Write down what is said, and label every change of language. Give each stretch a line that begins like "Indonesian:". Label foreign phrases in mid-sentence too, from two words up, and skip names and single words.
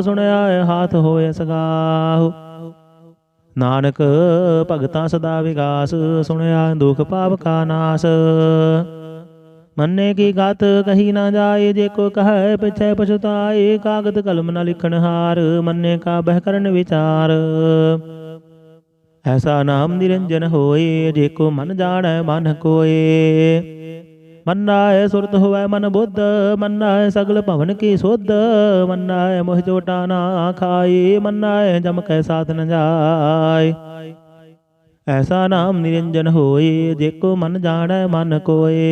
Punjabi: ਸੁਣਿਆ ਹਾਥ ਹੋਇ ਸਗਾਹੁ। ਨਾਨਕ ਭਗਤਾਂ ਸਦਾ ਵਿਗਾਸ। ਸੁਣਿਆ ਦੁਖ ਪਾਪ ਕਾ ਨਾਸ। ਮੰਨੇ ਕੀ ਗਤ ਕਹੀ ਨਾ ਜਾਏ। ਜੇ ਕੋ ਕਹੈ ਪਿਛੈ ਪਛਤਾਏ। ਕਾਗਦ ਕਲਮ ਨ ਲਿਖਣ ਹਾਰ। ਮੰਨੇ ਕਾ ਬਹਿ ਕਰਨ ਵਿਚਾਰ। ਐਸਾ ਨਾਮੁ ਨਿਰੰਜਨੁ ਹੋਇ, ਜੇ ਕੋ ਮੰਨਿ ਜਾਣੈ ਮਨਿ ਕੋਇ। ਮੰਨੈ ਸੁਰਤਿ ਹੋਵੈ ਮਨਿ ਬੁਧਿ, ਮੰਨੈ ਸਗਲ ਭਵਣ ਕੀ ਸੁਧਿ। ਮੰਨੈ ਮੁਹਿ ਚੋਟਾ ਨਾ ਖਾਇ, ਮੰਨੈ ਜਮ ਕੈ ਸਾਥਿ ਨ ਜਾਇ। ਐਸਾ ਨਾਮੁ ਨਿਰੰਜਨੁ ਹੋਇ, ਜੇ ਕੋ ਮੰਨਿ ਜਾਣੈ ਮਨਿ ਕੋਇ।